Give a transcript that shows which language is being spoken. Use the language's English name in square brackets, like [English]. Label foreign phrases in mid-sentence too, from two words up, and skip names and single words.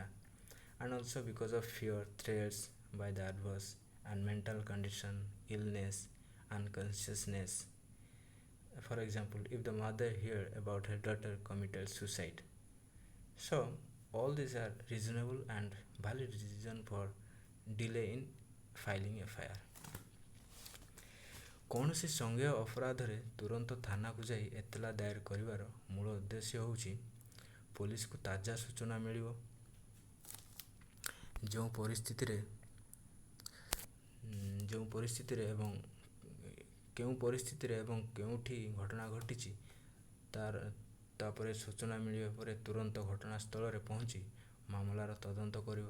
[English] And also because of fear, threats by the adverse, and mental condition, illness, unconsciousness. For example, if the mother hear about her daughter committed suicide. So, all these are reasonable and valid reason for delay in filing FIR. [Odia] କୌଣସି ସଂଜ୍ଞେୟ ଅପରାଧରେ ତୁରନ୍ତ ଥାନାକୁ ଯାଇ ଏତଲା ଦାୟର କରିବାର ମୂଳ ଉଦ୍ଦେଶ୍ୟ ହେଉଛି ପୋଲିସକୁ ତାଜା ସୂଚନା ମିଳିବ। ଯେଉଁ ପରିସ୍ଥିତିରେ ଏବଂ କେଉଁ ପରିସ୍ଥିତିରେ ଏବଂ କେଉଁଠି ଘଟଣା ଘଟିଛି ତାପରେ ସୂଚନା ମିଳିବା ପରେ ତୁରନ୍ତ ଘଟଣାସ୍ଥଳରେ ପହଞ୍ଚି ମାମଲାର ତଦନ୍ତ କରିବ।